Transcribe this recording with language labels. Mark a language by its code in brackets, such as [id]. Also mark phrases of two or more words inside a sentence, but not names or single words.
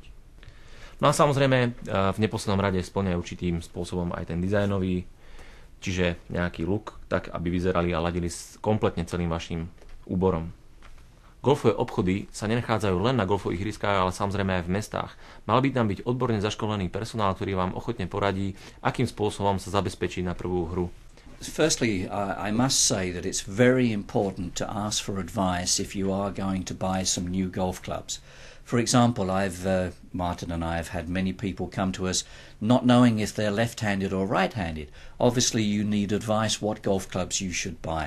[sk] No a samozrejme v neposlednom rade spĺňajú určitým spôsobom aj ten dizajnový, čiže nejaký look, tak aby vyzerali a ladili kompletne celým vašim úborom. Golfové obchody sa nenachádzajú len na golfových ihriskách, ale samozrejme aj v mestách. Mal by tam byť odborne zaškolený personál, ktorý vám ochotne poradí, akým spôsobom sa zabezpečiť na prvú hru. [en] Firstly, I must say that it's very important to ask for advice if you are going to buy some new golf clubs. For example, Martin and I have had many people come to us not knowing if they're left-handed or right-handed. Obviously, you need advice what golf clubs you should buy.